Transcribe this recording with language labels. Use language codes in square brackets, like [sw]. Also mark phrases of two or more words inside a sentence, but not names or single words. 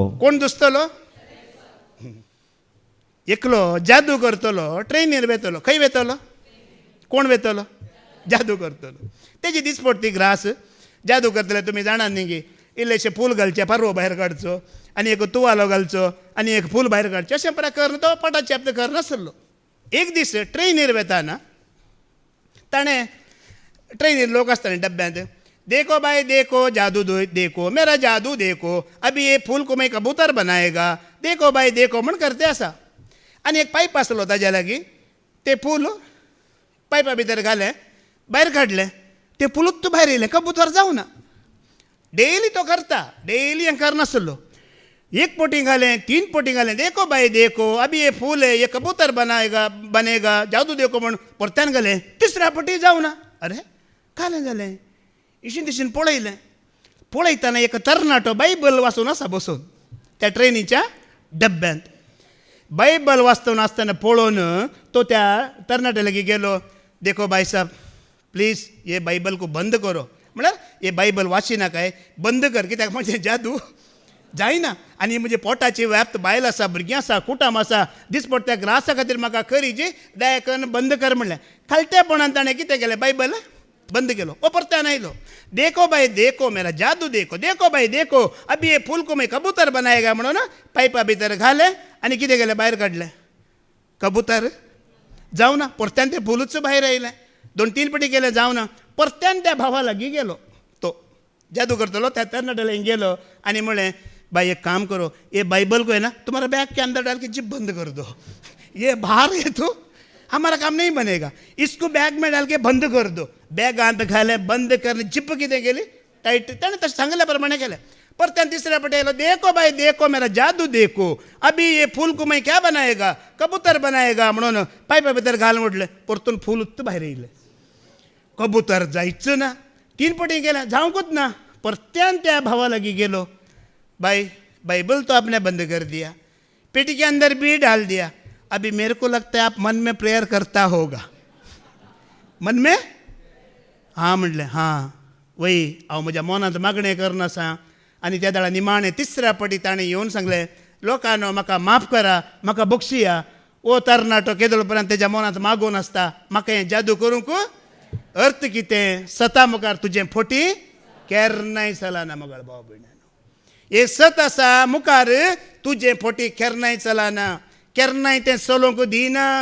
[kok] कोण दुसतलो एकलो जादू करतलो ट्रेनीर वेतलो खंय वेतलो कोण वेतलो जादू करतलो तेजी दिसपडटी ग्रास जादू करतले तुमी जाणात न्ही की इल्लेशे फूल घालचे पारवो भायर काडचो आनी एक तुवालो घालचो आनी एक फूल भायर काडचें अशें प्रकार तो पटाचे आपले करनासलो एक दीस ट्रेनीर वेताना ताणें ट्रेनीर लोक आसताले डब्यांत [hi] देखो भाई देखो जादू देखो मेरा जादू देखो अभी ये फूल को मैं कबूतर बनाएगा देखो भाई देखो [kok] म्हण करते आसा आनी एक पायप आसलो ताज्या लागीं तें फूल पायपा भितर घालें भायर काडलें तें फुलूच भायर येयलें कबूतर जावना डेली तो करता डेली हें करनासलो एक पोटी घालें 3 पोटी घालें [hi] देखो भाई देखो अभी ये फूल है ये कबूतर बनेगा जादू [kok] देखो म्हण परत्यान घालें 3ऱ्या पोटी जावना अरे कालें जालें इशीन तिशीन पळयतना एक तरणाटो बायबल वाचून आसा बसून त्या ट्रेनीच्या डब्यांत बायबल वाचतना आसतना पळोवन तो त्या तरणाट्या लागीं गेलो [hi] देखो भाई साहब प्लीज ये बायबल को बंद करो [kok] म्हळ्यार ये बायबल वाची नाकाय बंद कर कित्याक म्हजें जादू जायना आनी म्हजे पोटाची व्याप्त बायल आसा भुरगीं आसा कुटुंब आसा दिसपडट्या ग्रासा खातीर म्हाका खरीची दया करून बंद कर म्हणलें खालतेपणान ताणें कितें केलें बायबल बंद केलो ओ परत्यान आयलो [hi] देखो भाई देखो मेरा जादू देखो भाई देखो अभी ये फूल को मैं कबूतर बनाएगा [kok] म्हणून पायपा भितर घालें आनी कितें केलें भायर काडलें कबूतर जावना परत्यान तें फुलूच भायर आयलें 2-3 फावटी केलें जावना परत्यान त्या भावा लागीं गेलो तो जादू करतलो त्या तरणाट्या लागीं गेलो आनी म्हळें [hi] भाई एक काम करो ये बाइबल को है ना तुम्हारा बैग के अंदर डाल के जिप बंद कर दो ये बाहर है तो हमारा काम नहीं बनेगा इसको बैग में डाल के बंद कर दो बैग आत [kok] घाले बंद करने जिप कितें केली टाईट ताणें तशें सांगल्या प्रमाणे केलें परत्यान 3ऱ्या फावटी आयलो [hi] देखो भाई देखो मेरा जादू देखो अभी ये फूल को मैं क्या बनाएगा कबूतर बनाएगा [kok] म्हणून पायपा भितर घाल म्हटलें परतून फूल उत्त भायर येयलें कबूतर जायचं ना 3 फावटी केलें जावंकूच ना परत्यान त्या भावा लागीं गेलो [hi] भाई बाइबल तो आपने बंद कर दिया पेटी के अंदर भी डाल दिया अभी मेरे को लगता है आप मन में प्रेयर करता होगा मन में हाँ [kok] म्हणलें [hi] हाँ वही [kok] हांव म्हज्या मनांत मागणें करना आसा आनी त्या दाडा निमाणें 3ऱ्या फावटी ताणें येवन सांगलें लोकांनो म्हाका माफ करा म्हाका बक्षिया ओ तरणाटो केदलो पर्यंत तेज्या मनांत मागून आसता म्हाका हें जादू करूंक अर्थ कितें सता मुखार तुजें फोटी केन्नाय चलना मोगळ भाव भयणानो हे सत आसा मुखार तुजें फोटी केन्नाय चलना केन्नाय तें चलोवंक दिना